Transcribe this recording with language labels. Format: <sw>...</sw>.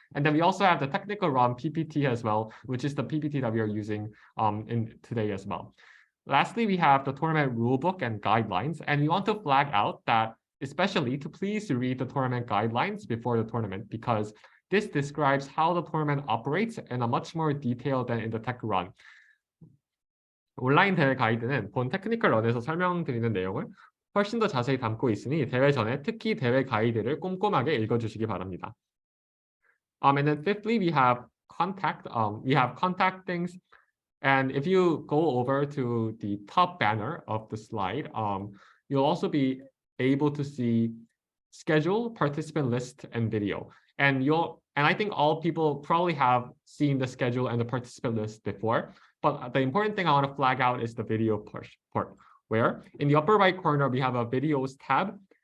<en>And then we also have the technical run PPT as well, which is the PPT that we are using in today as well. Lastly, we have the tournament rulebook and guidelines, and we want to flag out that especially to please read the tournament guidelines before the tournament, because this describes how the tournament operates in a much more detail than in the tech run.</en> <ko>온라인 대회 가이드는 본 테크니컬 런에서 설명드리는 내용을 훨씬 더 자세히 담고 있으니 대회 전에 특히 대회 가이드를 꼼꼼하게 읽어주시기 바랍니다.</ko> <en>And then fifthly, we have contact things. And if you go over to the top banner of the slide, you'll also be able to see schedule, participant list, and video. And I think all people probably have seen the schedule and the participant list before, but the important thing I want to flag out is the video part, where in the upper right corner, we have a videos tab.</en>